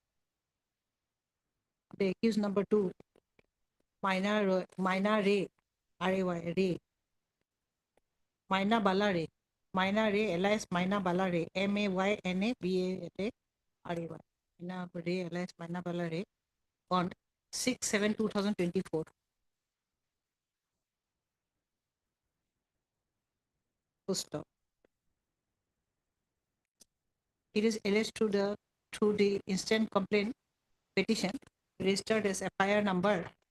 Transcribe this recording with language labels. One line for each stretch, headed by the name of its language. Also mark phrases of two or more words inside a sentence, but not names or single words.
English: the accused number 2, Maina Ray, R-A-Y, Ray, Maina Bala Ray, Maina Ray, alias Maina Bala Ray, MAYNA BALA RAY, Maina Ray, alias Maina Bala Ray, on 6/7/2024. Full stop. It is alleged through the instant complaint petition registered as FIR number